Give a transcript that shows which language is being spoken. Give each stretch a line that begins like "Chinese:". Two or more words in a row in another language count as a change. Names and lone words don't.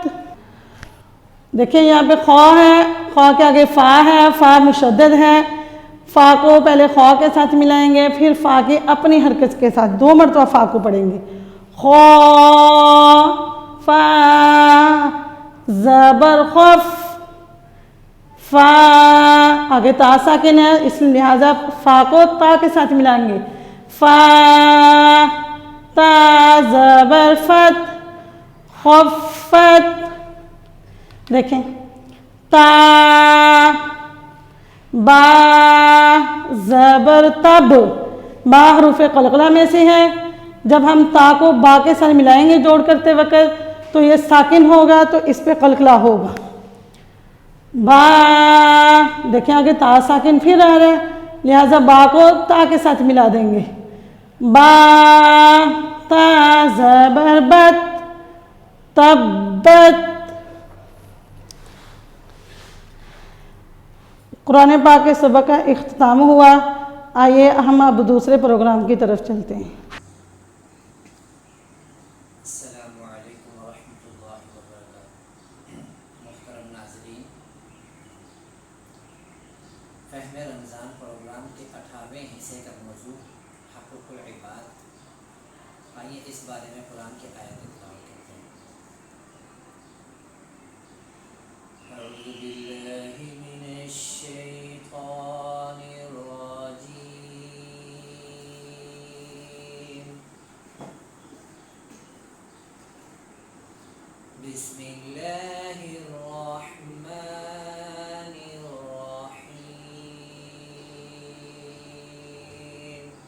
Urdu: دیکھیں یہاں پہ خا ہے، خا کے آگے فا ہے، فا مشدد ہے، فا کو پہلے خا کے ساتھ ملائیں گے، پھر فا کی اپنی حرکت کے ساتھ 2 مرتبہ فا کو پڑھیں گے، خا فا زبر خف، فا آگے تا ساکن ہے اس لہٰذا فا کو تا کے ساتھ ملائیں گے، فا تا زبر فت خفت۔ دیکھیں تا با زبر تب، با حروف قلقلہ میں سے ہے، جب ہم تا کو با کے ساتھ ملائیں گے جوڑ کرتے وقت تو یہ ساکن ہوگا، تو اس پہ قلقلہ ہوگا. با، دیکھیں آگے تا ساکن پھر آ رہا ہے، لہٰذا با کو تا کے ساتھ ملا دیں گے. با تا زبر بت، تبت. قرآن پاک کے سبق کا اختتام ہوا. آئیے ہم اب دوسرے پروگرام کی طرف چلتے ہیں.
Arabic: السلام علیکم ورحمۃ اللہ وبرکاتہ.
Urdu: محترم ناظرین، فہم رمضان پروگرام کے 18ویں حصے کا موضوع حقوق العباد. آئیے اس بارے میں قرآن کی آیت تلاوت کرتے ہیں.
Arabic: اعوذ باللہ من الشیطان الرجیم. بسم اللہ الرحمن الرحیم.